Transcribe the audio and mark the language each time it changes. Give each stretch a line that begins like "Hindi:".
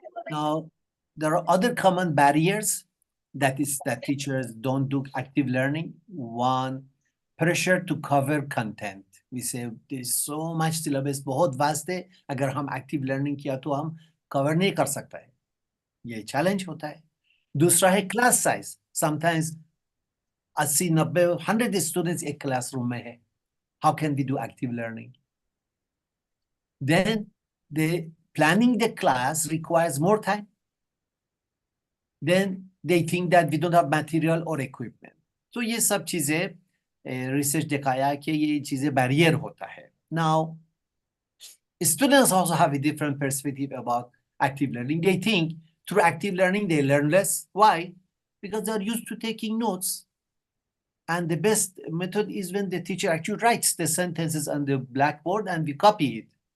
English: Now, there are other common barriers that teachers don't do active learning. One, pressure to cover content. We say there's so much syllabus,
Hindi: बहुत vast है. अगर हम active learning किया तो हम cover नहीं कर सकते हैं. ये challenge होता है. दूसरा है class size.
English: Sometimes 80, 90, 100 students
Hindi: एक classroom में है.
English: How can we do active learning? Then the planning the class requires more time. Then they think that we don't have material or equipment. So
Hindi: ये सब चीजें रिसर्च दिखाया कि ये चीजें बैरियर होता है.
English: Now, students also have a different perspective about active learning. They think through active learning they learn less. Why? Because they're used to taking notes. And the best method is when the teacher actually writes the sentences on the blackboard and we copy it.